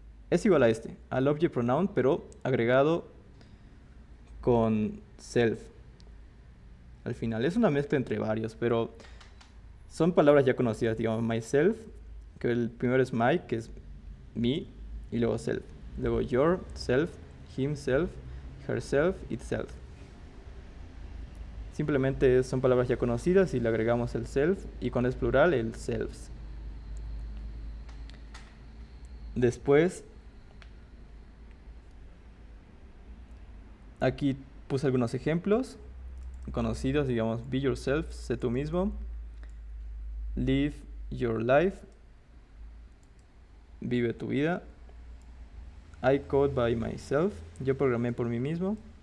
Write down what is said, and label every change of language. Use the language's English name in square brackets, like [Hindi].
[Spanish] Es igual a este, al object pronoun, pero agregado con self. Al final, es una mezcla entre varios, pero son palabras ya conocidas, digamos, myself, que el primero es my, que es me, y luego self. Luego your, self, himself, herself, itself. Simplemente son palabras ya conocidas y le agregamos el self, y cuando es plural, el selves. Después, aquí puse algunos ejemplos conocidos, digamos, [English] be yourself, [Spanish] sé tú mismo; [English] live your life, [Spanish] vive tu vida; [English] I code by myself, [Spanish] yo programé por mí mismo.